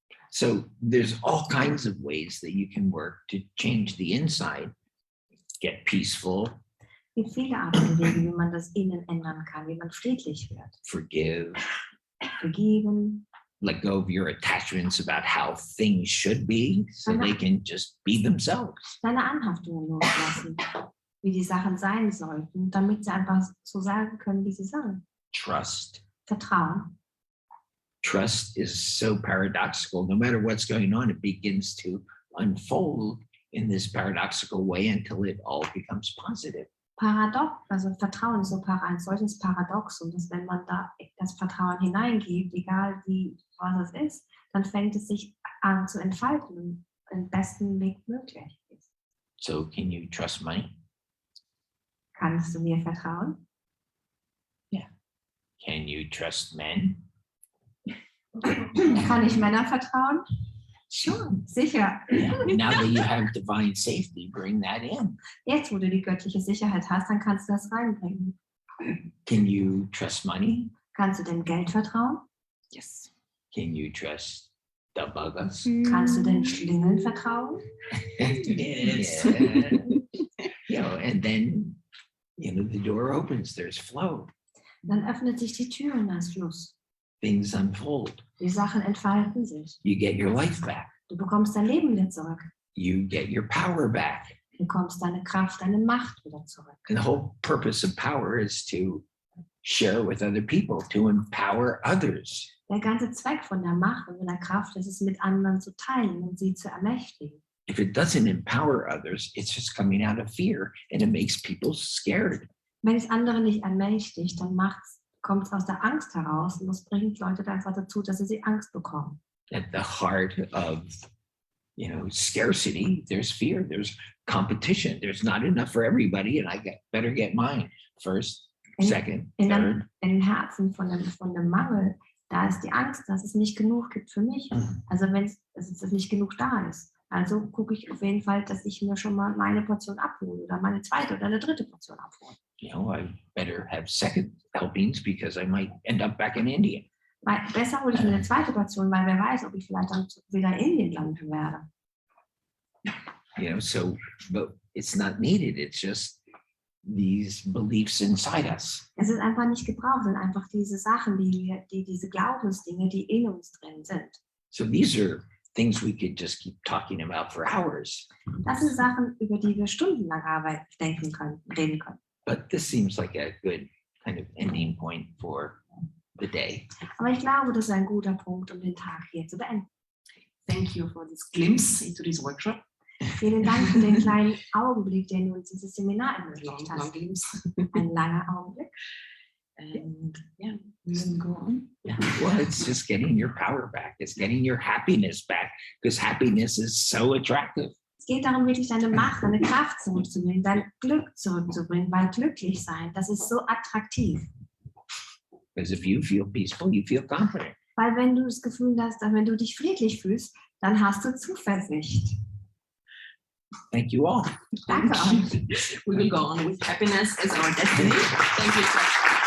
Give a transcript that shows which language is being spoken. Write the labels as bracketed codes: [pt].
[en] So there's all kinds of ways that you can work to change the inside, get peaceful, [de] Es gibt viele Arten und Wege, wie man das Innen ändern kann, wie man friedlich wird. [en] forgive, [de] Vergeben, [en] let go of your attachments about how things should be so they can just be themselves. [de] seine Anhaftungen loslassen, wie die Sachen sein sollten, damit sie einfach so sagen können, wie sie sollen. [en] Trust. [de] Vertrauen. [en] Trust is so paradoxical. No matter what's going on, it begins to unfold in this paradoxical way until it all becomes positive. [de] Also Vertrauen ist so ein solches Paradoxon, dass wenn man da das Vertrauen hineingibt, egal wie was es ist, dann fängt es sich an zu entfalten, im besten Weg möglich ist. [en] So can you trust money? [de] Kannst du mir vertrauen? [en] Can you trust men? [de] Kann ich Männern vertrauen? Schon, sicher. [en] Now that you have divine safety, bring that in. [de] Jetzt, wo du die göttliche Sicherheit hast, dann kannst du das reinbringen. [en] Can you trust money? [de] Kannst du dem Geld vertrauen? [en] Yes. Can you trust the buggers? [de] Kannst du den Schlingeln vertrauen? [en] Yes. You know, and then, you know, the door opens, there's flow. [de] Dann öffnet sich die Tür und da ist Fluss. [en] Things unfold. [de] Die Sachen entfalten sich. [en] You get your life back. [de] Du bekommst dein Leben wieder zurück. [en] You get your power back. [de] Du bekommst deine Kraft, deine Macht wieder zurück. [en] And the whole purpose of power is to share it with other people, to empower others. [de] Der ganze Zweck von der Macht und von der Kraft ist es, mit anderen zu teilen und sie zu ermächtigen. [en] If it doesn't empower others, it's just coming out of fear and it makes people scared. [de] Wenn es andere nicht ermächtigt, dann kommt es aus der Angst heraus und das bringt Leute einfach dazu, dass sie Angst bekommen. [en] At the heart of, scarcity, there's fear, there's competition. There's not enough for everybody, and better get mine first, second, third. [de] In den Herzen von dem Mangel, da ist die Angst, dass es nicht genug gibt für mich. Also wenn es nicht genug da ist. Also gucke ich auf jeden Fall, dass ich mir schon mal meine Portion abhole oder meine zweite oder eine dritte Portion abhole. [en] I better have second helpings because I might end up back in India. [de] Weil besser hole ich mir eine zweite Portion, weil wer weiß, ob ich vielleicht dann wieder in Indien landen werde. [en] But it's not needed. It's just these beliefs inside us. [de] Es ist einfach nicht gebraucht, es sind einfach diese Sachen, diese Glaubensdinge, die in uns drin sind. [en] So these are things we could just keep talking about for hours. [de] Das sind Sachen, über die wir stundenlang reden können. [en] But this seems like a good kind of ending point for the day. [de] Aber ich glaube, das ist ein guter Punkt, um den Tag hier zu beenden. [en] Thank you for this glimpse into this workshop. [de] Vielen Dank für den kleinen Augenblick, den du uns dieses Seminar ermöglicht [en] Long [de] hast. [en] glimpse. [de] Ein langer Augenblick. [en] And yeah, we will go on. Yeah. Well, it's just getting your power back. It's getting your happiness back because happiness is so attractive. [de] Es geht darum, wirklich deine Macht, deine Kraft zurückzubringen, dein Glück zurückzubringen, weil glücklich sein, das ist so attraktiv. [en] Because if you feel peaceful, you feel confident. [de] Weil wenn du das Gefühl hast, wenn du dich friedlich fühlst, dann hast du Zuversicht. [en] Thank you all. [de] Danke euch. [en] We will go on with happiness as our destiny. Thank you.